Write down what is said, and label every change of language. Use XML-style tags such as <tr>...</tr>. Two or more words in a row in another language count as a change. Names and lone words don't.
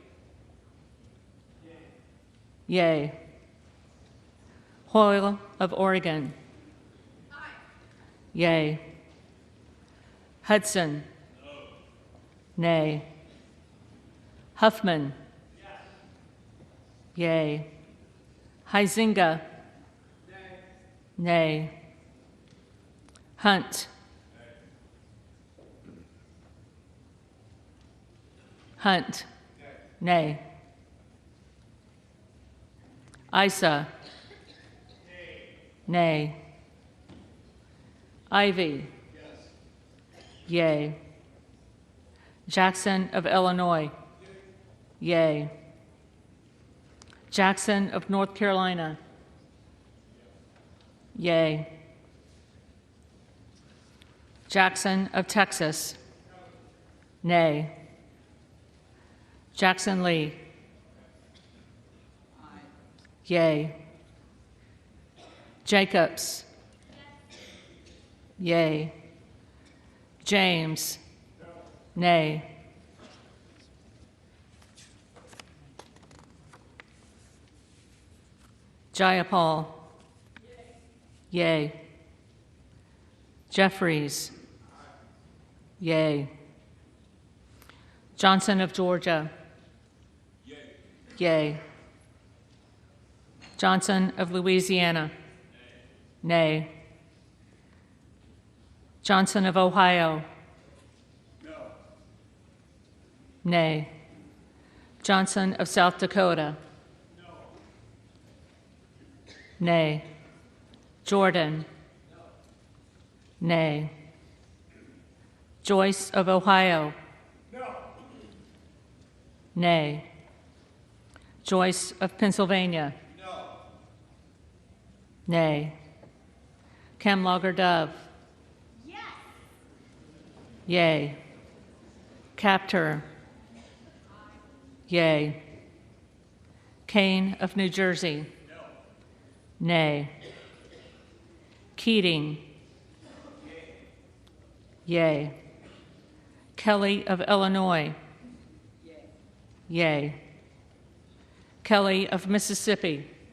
<en>Yea. Hoyle of Oregon. Yea. Hudson. Nay. Huffman. Yea. Huizinga. Nay. Hunt. Hunt. Nay. Isa. Nay. Ivy. Yea. Jackson of Illinois. Yea. Jackson of North Carolina. Yea. Jackson of Texas. Nay. Jackson Lee. Yea. Jacobs. Yea. James. Nay. Jayapal. Yea. Jeffries. Yea. Johnson of Georgia. Yea. Johnson of Louisiana. Nay. Johnson of Ohio. Nay. Johnson of South Dakota. Nay. Jordan. Nay. Joyce of Ohio. Nay. Joyce of Pennsylvania. Nay. Camlogger Dove. Yea. Captor. Yea. Kane of New Jersey. Nay. Keating. Yea. Kelly of Illinois. Yea. Kelly of Mississippi.</en>